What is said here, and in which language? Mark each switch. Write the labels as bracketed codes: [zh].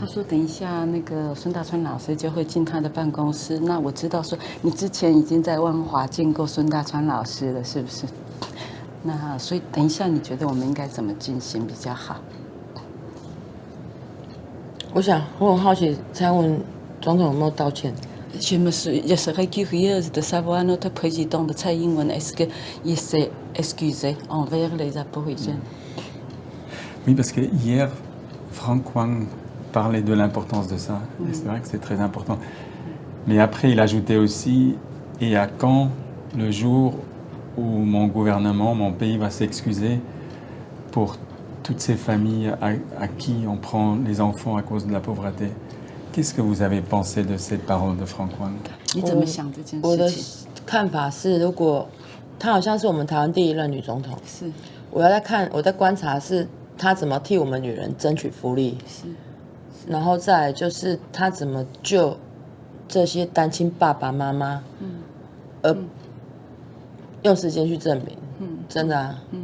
[zh] 他说等一下那个孙大川老师就会进他的办公室，那我知道说你之前已经在万华见过孙大川老师了，是不是？那所以等一下你觉得我们应该怎么进行比较好？我很好奇，蔡英文总统有没有道歉 [fr] ？Je serais curieuse de savoir notre président de Tsai Ing-wen est-ce qu'il s'est excusé envers les Aborigènes? Oui, parce que hier, Franck Wang parlait de l'importance de ça. Et c'est vrai que c'est très important. Mais après, il ajoutait aussi, et à quand le jour où mon gouvernement, mon pays va s'excuser pour toutes ces familles à qui on prend les enfants à cause de la pauvreté. Qu'est-ce que vous avez pensé de cette parole de Franck Wang? [zh] 你怎么想这件事情？我的看法是，如果她好像是我们台湾第一任女总统，是我在观察是她怎么替我们女人争取福利，然后再来就是她怎么救这些单亲爸爸妈妈，用时间去证明，真的啊，